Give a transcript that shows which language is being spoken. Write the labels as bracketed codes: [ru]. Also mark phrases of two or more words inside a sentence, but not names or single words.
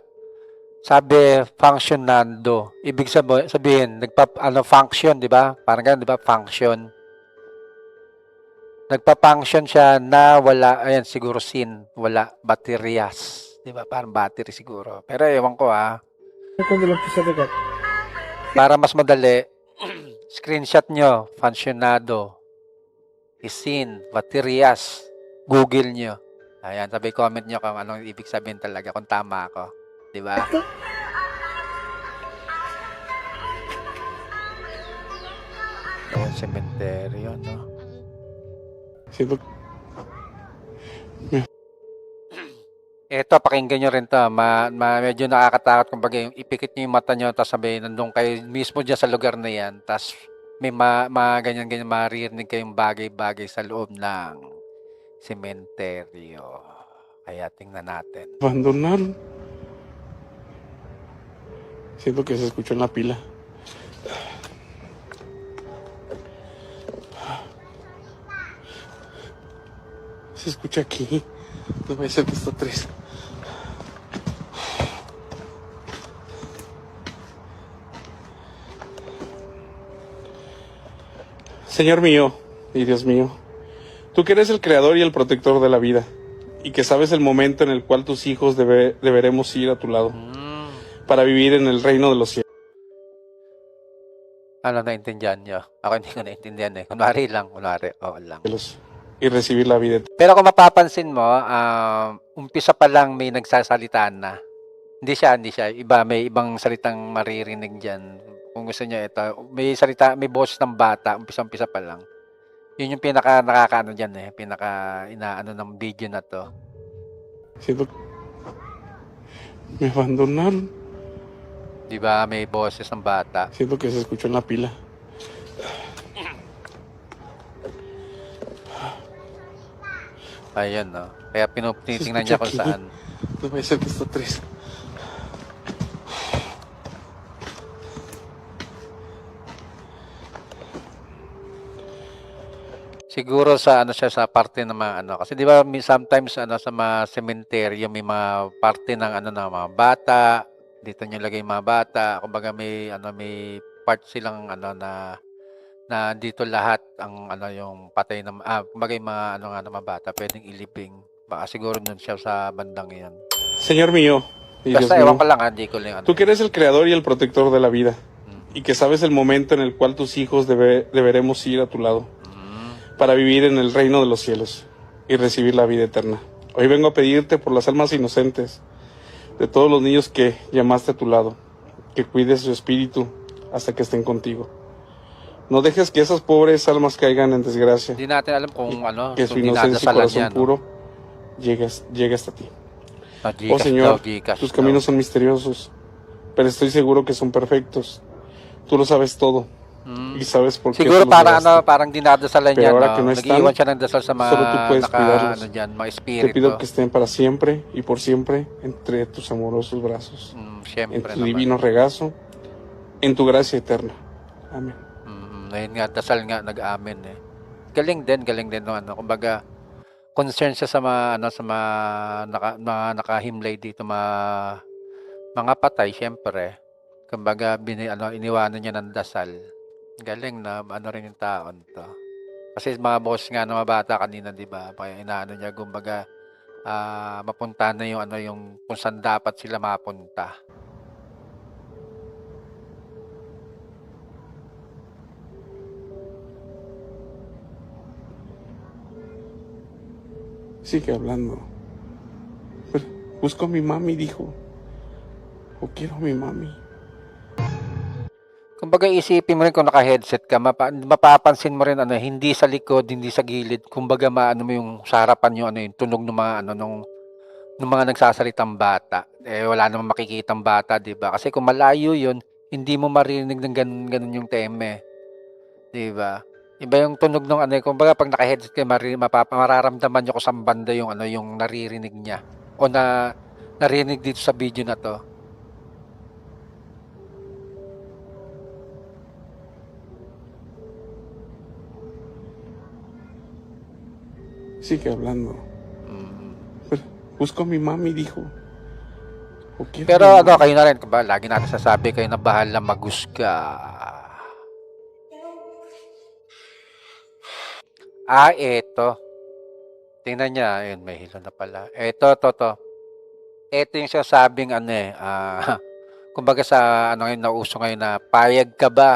[tl] Sabi, functionando. Ibig sabihin, function, di ba? Parang ganun, di ba? Function. Nagpa-function siya na wala, ayan, siguro wala, bateryas. Di ba? Parang battery siguro. Pero ewan ko [es] Cuando lo empecé a tocar. [tl] para mas madali, screenshot nyo, functionado, isin, bateryas, Google nyo. Ayan, sabi comment nyo kung anong ibig sabihin talaga, kung tama ako. Di ba? Ayan, [es] cementerio, no? Siento [tl] Eto, pakinggan nyo rin to. Medyo nakakatakot. Kumbaga, yung ipikit nyo yung mata nyo, tapos sabi, nandun kayo mismo dyan sa lugar na yan, tapos may ganyan-ganyan, maririnig kayong bagay-bagay sa loob ng sementeryo. Kaya tingnan natin. [es] abandonaron. Siento que se escuchó en la pila. Se escucha aquí. No vaya a ser que está tres. Señor mío y Dios mío, tú que eres el creador y el protector de la vida, y que sabes el momento en el cual tus hijos deberemos ir a tu lado, para vivir en el reino de los [tl] Ano naintindihan nyo? Ako hindi ko naintindihan eh. Kunwari lang, oo lang. [es] cielos, y recibir la vida eterna. [tl] Pero kung mapapansin mo, umpisa pa lang may nagsasalita na. Hindi siya. May ibang salitang maririnig dyan. Kung gusto niyo ito, may boses ng bata, umpisa pa lang. Yun yung pinaka nakakaano dyan eh. Pinaka inaano ng video na to. [es] Siento que me abandonaron. [tl] Di ba may boses ng bata? [es] Siento que se escuchó en la pila. [tl] Ayun no. Kaya tinitingnan niya kung saan. [es] No vaya a ser que está tres. [tl] Siguro sa ano siya sa parte ng mga ano kasi 'di ba sometimes sa mga sementeryo may mga parte ng ng mga bata, dito niyo lagay yung mga bata, kumbaga may part silang na dito lahat ang yung patay na kumbaga yung mga ng mga bata pwedeng ilibing. Baka siguro doon siya sa bandang 'yan. [es] Señor mío y Dios [tl] Basta ewan [es] mío, [tl] ko lang hindi ko lang [es] tú que eres el creador y el protector de la vida, y que sabes el momento en el cual tus hijos deberemos ir a tu lado, para vivir en el reino de los cielos y recibir la vida eterna. Hoy vengo a pedirte por las almas inocentes de todos los niños que llamaste a tu lado, que cuides su espíritu hasta que estén contigo. No dejes que esas pobres almas caigan en desgracia, [tl] Hindi natin alam kung [es] que su [tl] kung [es] inocencia y [tl] dinadasalan [es] corazón [tl] niya, no? [es] puro llegue hasta ti. Ah, Oh [tl] Gcash [es] Señor, [tl] daw, Gcash [es] tus [tl] daw. [es] caminos son misteriosos, pero estoy seguro que son perfectos. Tú lo sabes todo y sabes por qué [tl] Siguro [es] tú los [tl] para [es] llevaste. [tl] parang dinadasalan [es] Pero [tl] niya, [es] ahora [tl] no? [es] que no están, [tl] Nag-iwan siya ng dasal sa mga [es] solo tú puedes cuidarlos. [tl] dyan, mga [es] Te [tl] espiritu. [es] pido que estén para siempre y por siempre entre tus amorosos brazos, en [tl] Siyempre [es] tu [tl] naman. [es] divino regazo, en tu gracia eterna. Amén. [tl] Ayun nga, dasal nga, nag-amen eh. Galing din no ano, kumbaga concern siya sa mga ano sa mga nakahimlay dito, mga patay siyempre. Kumbaga ano, iniwanan niya ng dasal. Galing na ano rin yung taon 'to. Kasi mga boss nga ng mga bata kanina 'di ba, kaya inaano niya kumbaga, mapuntahan na yung ano, yung kung saan dapat sila mapunta. [es] Sigue hablando. Pero, busco a mi mami, dijo. O quiero a mi mami. [tl] Kumbaga isipin mo rin kung naka-headset ka, mapapansin mo rin ano, hindi sa likod, hindi sa gilid, kumbaga maano mo yung sa harapan yung ano, yung tunog ng mga ano nung mga nagsasalitang bata. Eh wala namang makikitang bata, 'di ba? Kasi kung malayo 'yun, hindi mo maririnig ng ganun ganun yung teme, 'di ba? Iba yung tunog ng ano, kumbaga pag naka-headset ka, mararamdaman niyo kung saan banda yung ano, yung naririnig niya o narinig dito sa video na 'to. [es] Sigue hablando. Mm. Pero, busco a mi mami, dijo. O quiero a [tl] Pero [es] mi [tl] ano, [es] mami. [tl] kayo na rin, ba, lagi natin sasabi kayo na bahala maghusga. Eto. Tingnan niya, ayun, may hilo na pala. Eto. Eto yung sasabing ano kumbaga sa ano ngayon, nauso ngayon na payag ka ba?